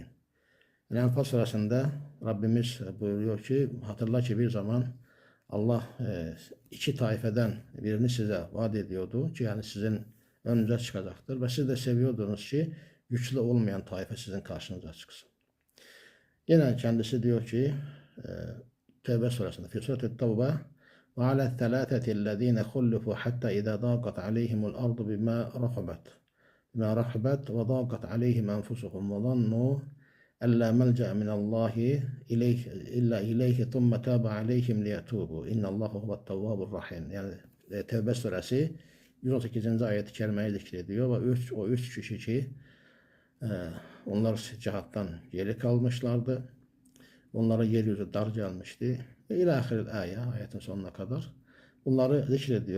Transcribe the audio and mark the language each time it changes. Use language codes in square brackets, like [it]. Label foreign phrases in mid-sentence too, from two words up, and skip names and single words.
[tr] Enfal surasında Rabbimiz buyuruyor ki hatırla ki bir zaman Allah iki taifeden birini size vaat ediyordu ki yani sizin önünüze çıkacaktır ve siz de seviyordunuz ki güçlü olmayan taife sizin karşınıza çıksın. Yine kendisi diyor ki Tevbe surasında [ar] في سورة التوبة وعلى الثلاثة الذين خلفوا حتى إذا ضاقت عليهم الأرض بما رحبت وضاقت عليهم أنفسهم وظنوا ألا ملجأ من الله إليه إلا إليه ثم تاب عليهم ليتوبوا إن الله هو التواب الرحيم. [tr] Yani Tevbe suresi 118. ayet-i kerimeyi zikrediyor ve o üç kişi ki Onlar cihattan geri kalmışlardı. Onlara yeryüzü dar gelmişti. Ve [ar] إلى آخر الآية [tr] sonuna kadar. Bunları zikrediyor.